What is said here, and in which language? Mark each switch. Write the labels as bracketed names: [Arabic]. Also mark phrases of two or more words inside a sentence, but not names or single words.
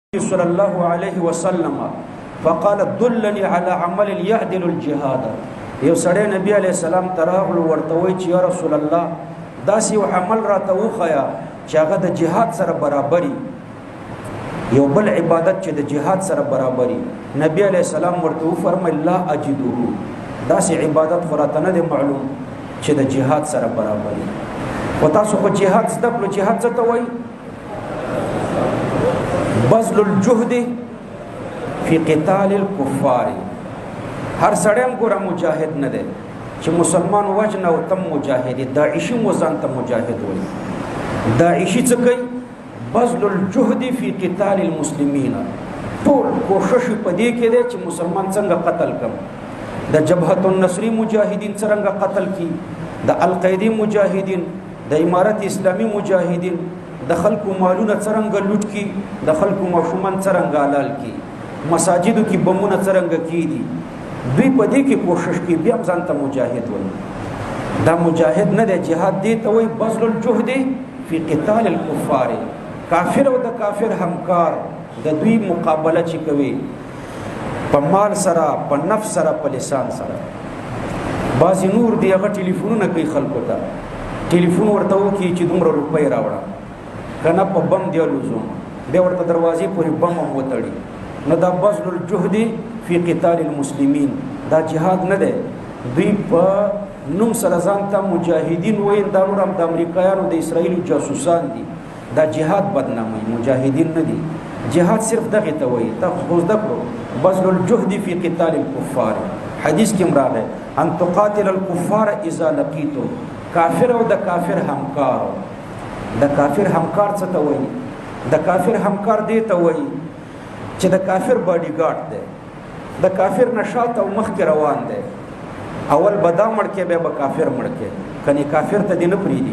[Arabic] صلى الله عليه وسلم فقال دلني على عمل يعدل الجهاد. [Pashto] یو سړی نبی علیہ السلام تراغل ورتوي چې [Arabic] یا رسول الله [Pashto] داسې یو عمل راته وښیه چې هغه د جهاد سره برابري، یو بل عبادت چې د جهاد سره برابري. نبی علیہ السلام ورته وفرمایل [Arabic] لا اجده، [Pashto] داسې عبادت خو راته نه دی معلوم چې د جهاد سره برابري. و تاسو خو جهاد زده کړو، جهاد څه ته وایي؟ [Arabic] بذل الجهد فی قتال الكفار. [Pashto] هر سړی ګوره مجاهد نه دی چې مسلمان وجنه او تم مجاهد، داعشي موزان ته مجاهد وایي. داعشي څه کوي؟ [Arabic] بذل الجهد فی قتال المسلمین. [Pashto] ټول کوشش په دې کې دی چې مسلمان څنګه قتل کړم. د جبهة النصر مجاهدین څنګه قتل کی، د القاعده مجاهدین، د امارت اسلامی مجاهدین، د خلکو مالونه څرنګه لوټ کی، د خلکو ماشومان څرنګه حلال کی، مساجدو کې بمونه څرنګه کی دي. دوی په دې کې کوشش کوي، بیا ځان ته مجاهد وایي. دا مجاهد نه دی، جهاد دی ته وایي [Arabic] بذل الجهد فی قتال الکفار. [Pashto] کافر او د کافر همکار د دوی مقابله چې کوي په مال سره، په نفس سره، په لسان سره. بعضې نور دی هغه ټلیفونونه کوي خلکو ته، ټلیفون ورته وکړي چې دومره روپۍ راوړه، کنه په بم دی لزوم، بیا ورته دروازې پورې بم هم وتړي. نو دا [Arabic] بذل الجهد فی قتال المسلمین، [Pashto] دا جهاد نه دی. دوی په نوم سره ځان ته مجاهدین وایي، دا نور هم د امریکایانو د اسرائیلو جاسوسان دي. دا جهاد بدناموي، مجاهدین نه دي. جهاد صرف دغه ته وایي. تا خو زده کړو [Arabic] بذل الجهد فی قتال الکفار. [Pashto] حدیث کې راغلی [Arabic] ان تقاتل الکفار اذا لقیتم. [Pashto] کافر او د کافر همکار. د کافر همکار څه ته وایي؟ د کافر همکار دی ته وایي چې د کافر باډي ګارد دی، د کافر نه شاته او مخکې روان دی. اول به دا مړ کې، بیا به کافر مړ کې، کنې کافر ته دې نه پرېږدي.